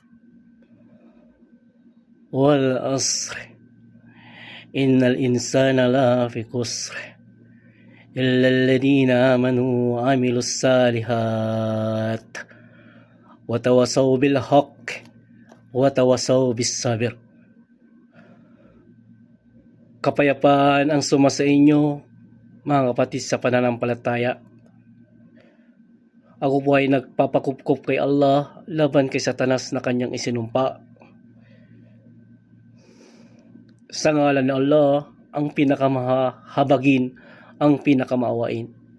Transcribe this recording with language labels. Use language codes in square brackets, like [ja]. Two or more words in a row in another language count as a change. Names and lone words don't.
[ar] والعصر. إن الإنسان لفي خسر. إلا الذين آمنوا وعملوا الصالحات. وتواصوا بالحق وتواصوا بالصبر. [tl] Kapayapaan ang sumasa inyo, mga kapatid sa pananampalataya. Ako po ay nagpapakupkup kay Allah laban kay Satanas na kanyang isinumpa. Sa ngalan ni Allah, ang pinakamahabagin, ang pinakamaawain.